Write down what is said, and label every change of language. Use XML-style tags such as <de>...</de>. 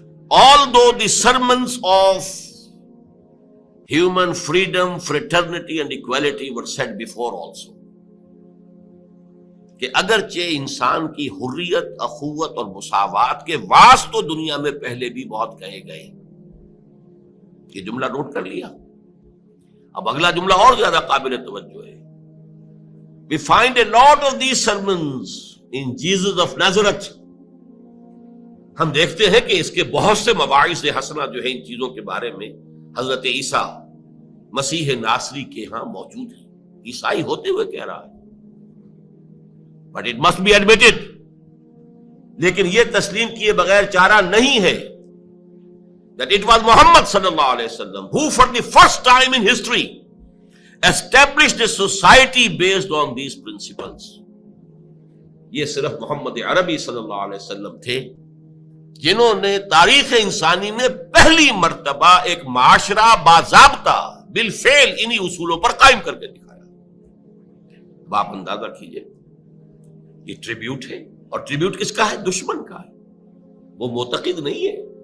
<en>Although the sermons of human freedom, fraternity and equality were said before also،</en> <ur>کہ اگرچہ انسان کی حریت، اخوت اور مساوات کے وعظ تو دنیا میں پہلے بھی بہت کہے گئے. یہ جملہ نوٹ کر لیا. اب اگلا جملہ اور زیادہ قابل توجہ ہے.</ur> <en>We find a lot of these sermons in Jesus of Nazareth.</en> <ur>ہم دیکھتے ہیں کہ اس کے بہت سے مواعظ حسنہ جو ہے ان چیزوں کے بارے میں حضرت عیسیٰ مسیح ناصری کے ہاں موجود ہیں. عیسائی ہوتے ہوئے کہہ رہا ہے.</ur> <en>But it must be admitted.</en> <ur>لیکن یہ تسلیم کیے بغیر چارہ نہیں ہے</ur> <en>that it was Muhammad صلی اللہ علیہ وسلم who for the first time in history established a society based on these principles.</en> <ur>یہ صرف محمد عربی صلی اللہ علیہ وسلم تھے جنہوں نے تاریخ انسانی میں پہلی مرتبہ ایک معاشرہ باضابطہ بالفعل انہی اصولوں پر قائم کر کے دکھایا. اب آپ اندازہ کیجئے یہ ٹریبیوٹ ہے، اور ٹریبیوٹ کس کا ہے؟ دشمن کا ہے. وہ معتقد نہیں ہے.</ur>